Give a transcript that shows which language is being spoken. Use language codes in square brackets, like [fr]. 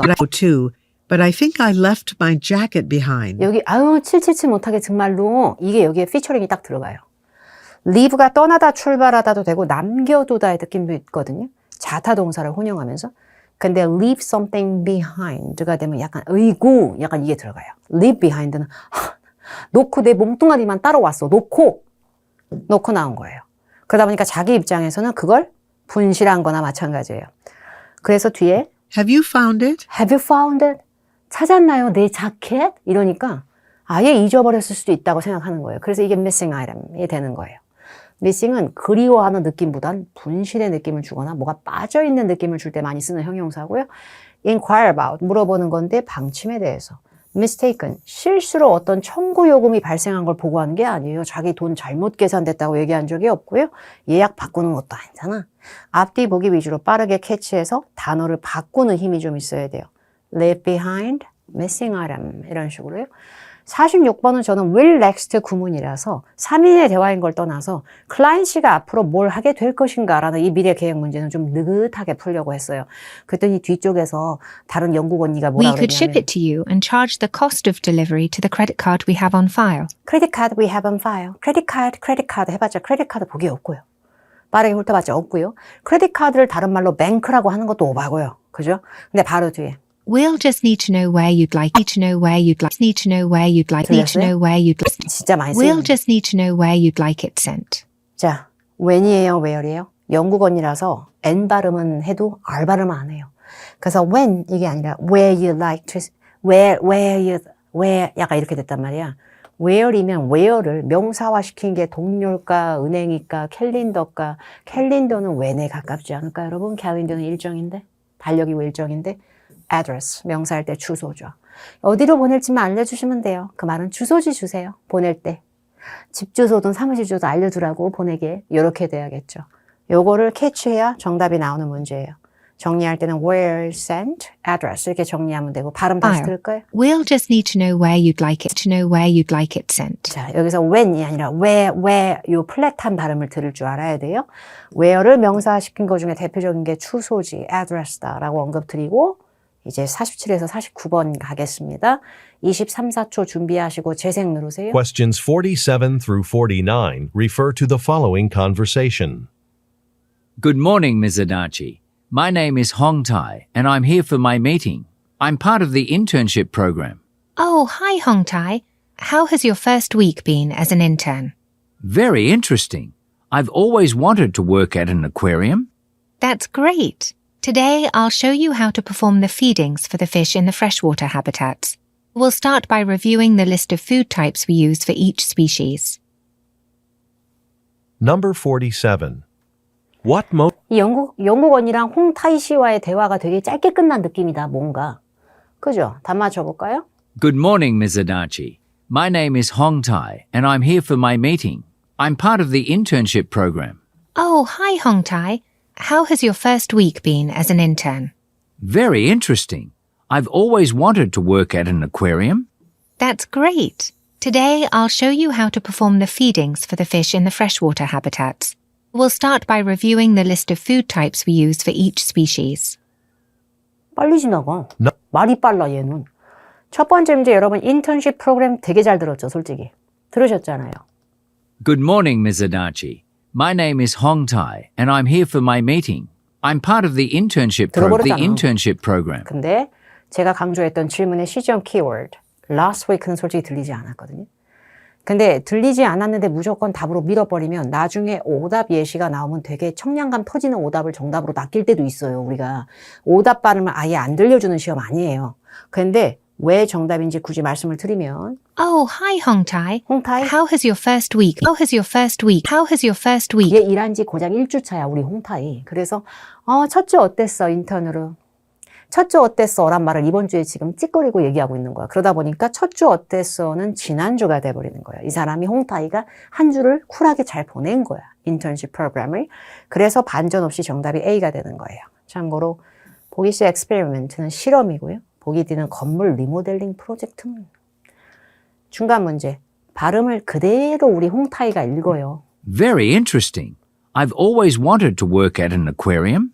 [en] 202, but I think I left my jacket behind. [ko] 여기 아유 777 못하게 정말로 이게 여기에 피처링이 딱 들어가요. leave가 떠나다 출발하다도 되고 남겨두다의 느낌도 있거든요. 자타 동사를 혼용하면서. 근데 leave something behind가 되면 약간 의구 약간 이게 들어가요. leave behind는 놓고 내 몸뚱아리만 따라왔어. 놓고 나온 거예요. 그러다 보니까 자기 입장에서는 그걸 분실한 거나 마찬가지예요. 그래서 뒤에 [en] Have you found it? Have you found it? [ko] 찾았나요? 내 자켓? 이러니까 아예 잊어버렸을 수도 있다고 생각하는 거예요. 그래서 이게 missing item이 되는 거예요. missing은 그리워하는 느낌보단 분실의 느낌을 주거나 뭐가 빠져있는 느낌을 줄 때 많이 쓰는 형용사고요. inquire about, 물어보는 건데 방침에 대해서. mistaken, 실수로 어떤 청구 요금이 발생한 걸 보고하는 게 아니에요. 자기 돈 잘못 계산됐다고 얘기한 적이 없고요. 예약 바꾸는 것도 아니잖아. 앞뒤 보기 위주로 빠르게 캐치해서 단어를 바꾸는 힘이 좀 있어야 돼요. leave behind, missing item 이런 식으로요. 46번은 저는 will next 구문이라서 3인의 대화인 걸 떠나서 클라인 씨가 앞으로 뭘 하게 될 것인가라는 이 미래 계획 문제는 좀 느긋하게 풀려고 했어요. 그랬더니 뒤쪽에서 다른 영국 언니가 뭐라 [en] We could ship [ko] 그러냐면 [en] it to you and charge the cost of delivery to the credit card we have on file. credit card we have on file. credit card [ko] 해봤자 [en] credit card [ko] 보기 없고요. 빠르게 훑어봤자 없고요. 크레딧 카드를 다른 말로 뱅크라고 하는 것도 오바고요. 그죠? 근데 바로 뒤에 [en] We'll just need to know where you'd like. Need to know where you'd like. Need to know where you'd like. Need to know where you'd like. [ko] 진짜 많이 쓰여요. [en] We'll just need to know where you'd like it sent. [ko] 자, when이에요, where이에요? 영국 언니라서 N 발음은 해도 R 발음 안 해요. 그래서 when 이게 아니라 [en] where you like to, [ko] where 약간 이렇게 됐단 말이야. where이면 where를 명사화시킨 게 동료일까, 은행일까, 캘린더일까. 캘린더는 when에 가깝지 않을까, 여러분? 캘린더는 일정인데, 달력이 일정인데. address, 명사할 때 주소죠. 어디로 보낼지만 알려주시면 돼요. 그 말은 주소지 주세요. 보낼 때. 집 주소든 사무실 주소 알려주라고 보내게 이렇게 돼야겠죠. 요거를 캐치해야 정답이 나오는 문제예요. 정리할 때는 [en] where sent, [ko] address 이렇게 정리하면 되고 발음 다시 [en] File. [ko] 들을까요? [en] We'll just need to know where you'd like it to know where you'd like it sent. [ko] 자, 여기서 when이 아니라 where 요 플랫한 발음을 들을 줄 알아야 돼요. where를 명사시킨 것 중에 대표적인 게 주소지, address다라고 언급드리고 이제 47에서 49번 가겠습니다. 23, 4초 준비하시고 재생 누르세요. [en] Questions 47 through 49 refer to the following conversation. Good morning, Ms. Adachi. My name is Hong Tai, and I'm here for my meeting. I'm part of the internship program. Oh, hi, Hong Tai. How has your first week been as an intern? Very interesting. I've always wanted to work at an aquarium. That's great. Today, I'll show you how to perform the feedings for the fish in the freshwater habitats. We'll start by reviewing the list of food types we use for each species. Number 47. [ko] 이 영국언니랑 홍타이 씨와의 대화가 되게 짧게 끝난 느낌이다, 뭔가. 그죠? 답 맞춰볼까요? [en] Good morning, Ms. Adachi. My name is Hong Tai, and I'm here for my meeting. I'm part of the internship program. Oh, hi, Hong Tai. How has your first week been as an intern? Very interesting. I've always wanted to work at an aquarium. That's great. Today, I'll show you how to perform the feedings for the fish in the freshwater habitats. We'll start by reviewing the list of food types we use for each species. [ko] 빨리 지나가. 말이 빨라, 얘는. 첫 번째 문제 여러분 인턴십 프로그램 되게 잘 들었죠, 솔직히. 들으셨잖아요. [en] Good morning, Ms. Adachi. My name is Hong Tai, and I'm here for my meeting. I'm part of the internship program. [ko] 근데 제가 강조했던 질문의 시점 키워드 last week는 솔직히 들리지 않았거든요. 근데 들리지 않았는데 무조건 답으로 밀어버리면 나중에 오답 예시가 나오면 되게 청량감 터지는 오답을 정답으로 낚일 때도 있어요. 우리가 오답 발음을 아예 안 들려주는 시험 아니에요. 근데 왜 정답인지 굳이 말씀을 드리면 [en] Oh, hi, Hong Tai. [ko] 홍타이 [en] How has your first week? How has your first week? How has your first week? [ko] 얘 일한 지 고작 1주차야 우리 홍타이. 그래서 첫 주 어땠어 인턴으로. 첫 주 어땠어? 란 말을 이번 주에 지금 찌꺼리고 얘기하고 있는 거야. 그러다 보니까 첫 주 어땠어는 지난주가 돼버리는 거야. 이 사람이 홍타이가 한 주를 쿨하게 잘 보낸 거야. 인턴십 프로그램을. 그래서 반전 없이 정답이 A가 되는 거예요. 참고로 보기 C 엑스페리먼트는 실험이고요. 보기 D는 건물 리모델링 프로젝트는 중간 문제. 발음을 그대로 우리 홍타이가 읽어요. [en] Very interesting. I've always wanted to work at an aquarium.